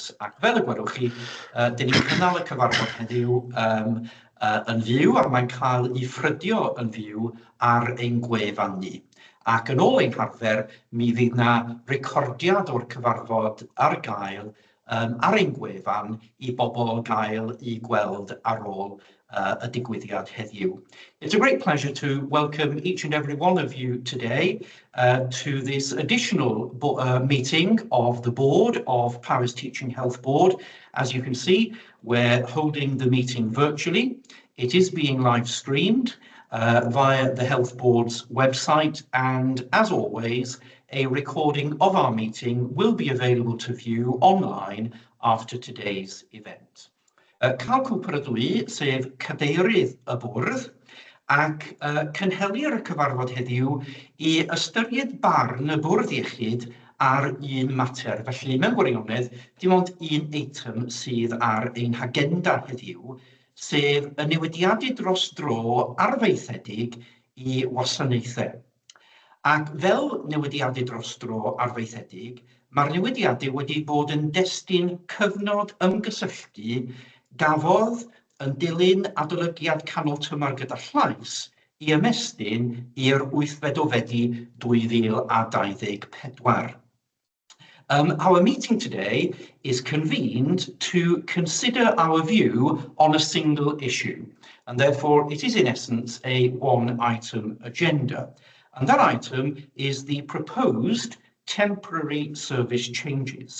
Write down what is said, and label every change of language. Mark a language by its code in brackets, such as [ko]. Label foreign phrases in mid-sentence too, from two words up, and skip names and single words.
[cy] Ac fel y gwelwch chi, dyn ni'n cynnal y cyfarfod heddiw yn fyw, a mae'n cael ei ffrydio yn fyw ar ein gwefan ni. Ac yn ôl ein harfer, mi fydd na recordiad o'r cyfarfod ar gael ar ein gwefan i bobl gael i gweld ar ôl a digwyddiad heddiw. [en] It's a great pleasure to welcome each and every one of you today to this additional meeting of the board of Powys Teaching Health Board. As you can see, we're holding the meeting virtually. It is being live streamed via the Health Board's website, and as always, a recording of our meeting will be available to view online after today's event. [cy] Cael cwpr y dwi, sef cadeirydd y bwrdd, ac cynhelir y cyfarfod heddiw i ystyried barn y bwrdd iechyd ar un mater. Felly, mewn gwirionedd, dim ond un eitem sydd ar ein hagenda heddiw, sef y newidiadau dros dro arfaethedig i wasanaethau. Ac fel newidiadau dros dro arfaethedig, mae'r newidiadau wedi bod yn destun cyfnod ymgysylltu gafodd yn dilyn adolygiad canol tymor gyda llais i ymestyn i'r 8 Fedi 2024. [en] Our meeting today is convened to consider our view on a single issue, and therefore it is in essence a one-item agenda. And that item is the proposed temporary service changes.